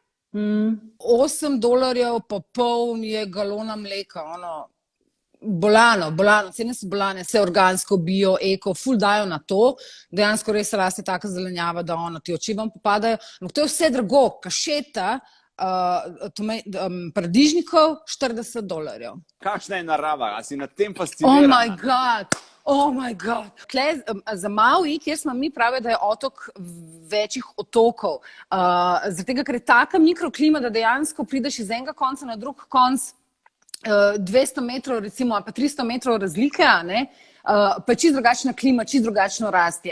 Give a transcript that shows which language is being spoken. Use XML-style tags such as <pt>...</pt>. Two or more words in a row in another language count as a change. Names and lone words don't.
<sl>$8 pa pol je galona mleka, bolano, cene so bolane, vse organsko, bio, eko, ful dajo na to, dejansko res raste taka zelenjava, da ti oči vam popadajo, ampak to je vse drago, kašeta, paradižnikov, $40. Kakšna je narava, a si nad tem fascinirana?</sl> <en>Oh my God.</en> <sl>Tle, za Maui, kjer smo mi pravi, da je otok večjih otokov, zaradi tega, ker je taka mikroklima, da dejansko prideš iz enega konca na drug konc, 200 metrov recimo, pa 300 metrov razlike, pa je čist drugačna klima, čist drugačno rastje.</sl>